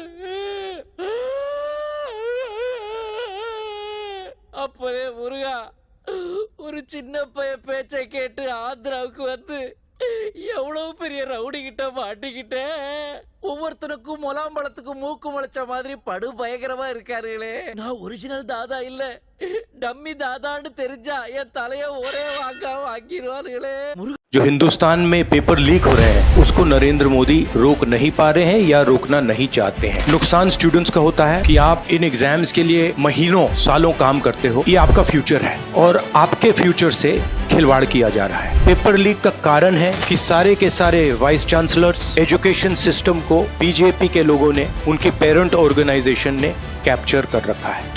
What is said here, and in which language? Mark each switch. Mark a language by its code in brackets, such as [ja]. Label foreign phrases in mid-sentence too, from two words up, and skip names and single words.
[hi] अपने मुर्गा [ta] ஒரு சின்ன பேச்சை கேட்டு ஆந்திராவுக்கு வந்து எவ்வளவு பெரிய ரவுடி கிட்ட மாட்டிக்கிட்டேன். ஒவ்வொருத்தருக்கும் முலாம்பழத்துக்கு மூக்கு முளைச்ச மாதிரி படு பயங்கரமா இருக்காருங்களே. நான் ஒரிஜினல் தாதா இல்ல, டம்மி தாதான்னு தெரிஞ்சா என் தலைய ஒரே வாங்கிடுவாருங்களே. [hi] जो हिंदुस्तान में [en] paper leak [hi] हो रहे हैं उसको नरेंद्र मोदी रोक नहीं पा रहे हैं या रोकना नहीं चाहते हैं। नुकसान स्टूडेंट्स का होता है कि आप इन एग्जाम्स के लिए महीनों सालों काम करते हो, ये आपका फ्यूचर है और आपके फ्यूचर से खिलवाड़ किया जा रहा है। [en] paper leak [hi] का कारण है कि सारे के सारे [en] vice chancellors, education system [hi] को बीजेपी के लोगों ने, उनके [en] parent organisation [hi] ने कैप्चर कर रखा है।